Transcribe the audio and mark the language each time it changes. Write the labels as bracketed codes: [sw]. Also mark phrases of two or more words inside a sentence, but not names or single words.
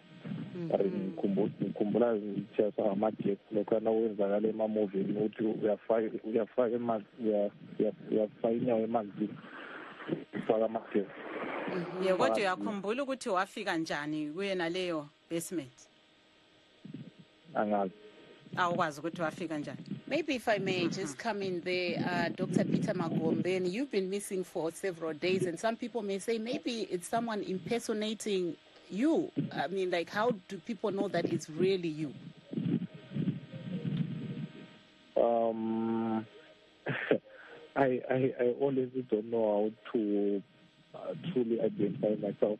[nd] Ngikhumbula just amajethi lokho nawenzakala emamovini ukuthi uyafaka inyawo emanzini ufaka amajethi. Kodwa uyakhumbula ukuthi wafika njani kuyena leyo basement? Angazi. Awukwazi ukuthi wafika njani? [en] Maybe if I may just come in there, Dr. Peter Magombeyi, you've been missing for several days, and some people may say maybe it's someone impersonating you. I mean, like, how do people know that it's really you? I always don't know how to truly identify myself.